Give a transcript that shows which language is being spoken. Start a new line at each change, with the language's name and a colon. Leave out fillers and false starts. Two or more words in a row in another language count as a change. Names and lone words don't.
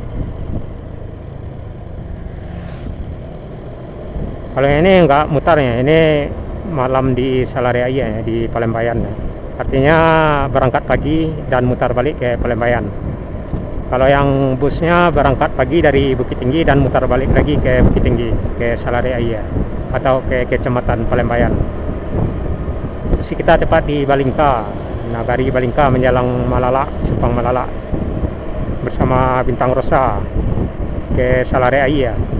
Indonesian: Kalau ini enggak mutarnya, ini malam di Salaraia di Palembayan. Artinya berangkat pagi dan mutar balik ke Palembayan. Kalau yang busnya berangkat pagi dari Bukit Tinggi dan mutar balik lagi ke Bukit Tinggi, ke Salaraia atau ke Kecamatan Palembayan. Posisi kita tepat di Balingka, Nagari Balingka menjelang Malala, Simpang Malala, bersama bintang rusa ke Salaraia.